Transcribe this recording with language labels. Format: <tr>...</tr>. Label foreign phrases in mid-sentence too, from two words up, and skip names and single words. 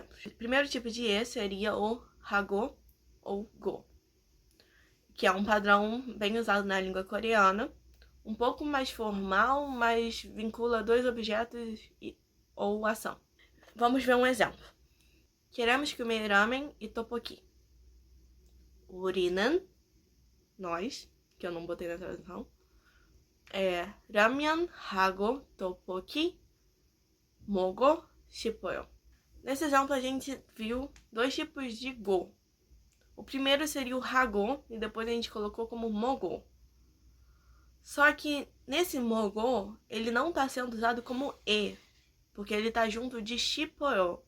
<pt>O primeiro tipo de E seria o hago ou go, que é um padrão bem usado na língua coreana, um pouco mais formal, mas vincula 2 objetos ou ação. Vamos ver um exemplo. Queremos comer ramen e tteokbokki.</pt> <ko>우리는,</ko> <pt>nós, que eu não botei na tradução,</pt> <ko>라면하고 떡볶이 먹고 싶어요.</ko> <pt>Nesse exemplo a gente viu 2 tipos de go. O primeiro seria o hago e depois a gente colocou como mogo. Só que nesse mogo ele não está sendo usado como e, porque ele está junto de shipoyo.</pt>